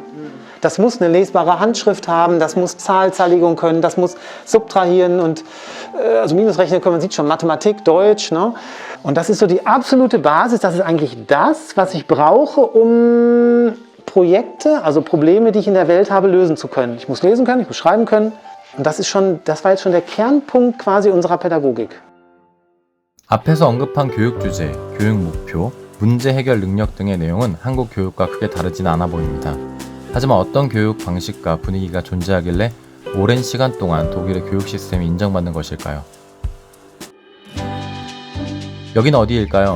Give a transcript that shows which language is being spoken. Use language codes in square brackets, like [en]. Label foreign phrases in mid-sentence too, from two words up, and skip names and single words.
[de] Das muss eine lesbare Handschrift haben, das muss Zahlzerlegung können, das muss subtrahieren und also Minusrechnen können, man sieht schon, Mathematik, Deutsch. Ne? Und das ist so die absolute Basis, das ist eigentlich das, was ich brauche, um Projekte, also Probleme, die ich in der Welt habe, lösen zu können. Ich muss lesen können, ich muss schreiben können. Und das war jetzt schon der Kernpunkt quasi unserer Pädagogik. [ko] 앞에서 언급한 교육 주제, 교육 목표, 문제 해결 능력 등의 내용은 한국 교육과 크게 다르지는 않아 보입니다. 하지만 어떤 교육 방식과 분위기가 존재하길래 오랜 시간 동안 독일의 교육 시스템이 인정받는 것일까요? 여기는 어디일까요?